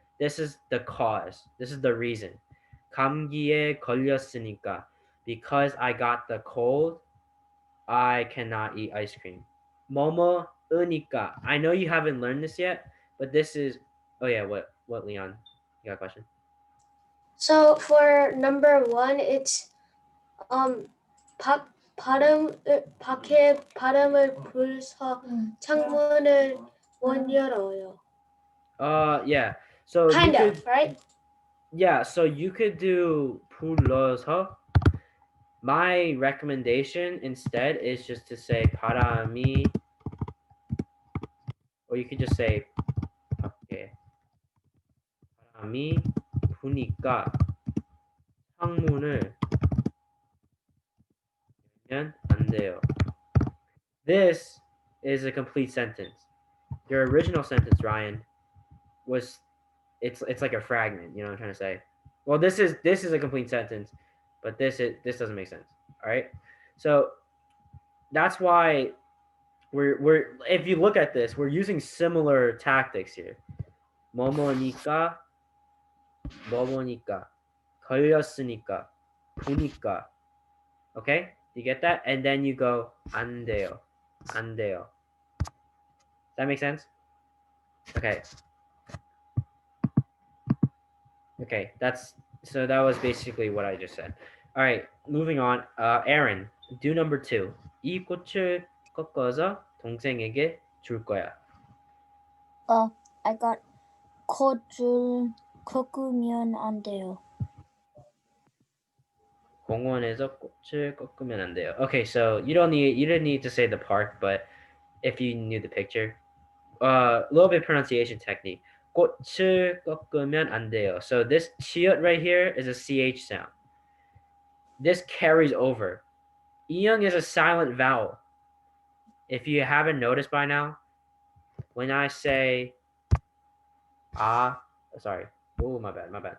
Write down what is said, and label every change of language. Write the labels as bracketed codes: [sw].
[en] This is the cause. This is the reason. [ko] 감기에 걸렸으니까. [en] Because I got the cold, I cannot eat ice cream. [ko] 뭐뭐 으니까. [en] I know you haven't learned this yet, but this is. Oh yeah, what Leon? You got a question? So for number 1, it's [ko] 밖에 바람을 불서 창문을 못 열어요. [en] Yeah. So Kind you of, could, right? yeah. So you could do 불러서. My recommendation instead is just to say 바람이, or you could just say [ko] 밖에 바람이 부니까 창문을 열면 안 돼요. [en] This is a complete sentence. Your original sentence, Ryan, was it's like a fragment. You know what I'm trying to say? Well, this is a complete sentence, but this doesn't make sense. All right, so that's why we're if you look at this, we're using similar tactics here. [ko] 뭐뭐니까, 뭐뭐니까, 걸렸으니까, 부니까. [en] Okay? You get that? And then you go [ko] 안 돼요. 안 돼요. [en] That make sense? Okay. Okay, that was basically what I just said. All right, moving on. Aaron, do number 2. [ko] 이 꽃을 꺾어서 동생에게 줄 거야. [en] I got [ko] 꽃을 꺾으면 안 돼요. 공원에서 꽃을 꺾으면 안 돼요. [en] Okay, so you didn't need to say the park, but if you knew the picture, a little bit pronunciation technique. [ko] 꽃을 꺾으면 안 돼요. [en] So this 치읓 right here is a ch sound. This carries over. 이응 is a silent vowel. If you haven't noticed by now, when I say sorry. Oh, my bad.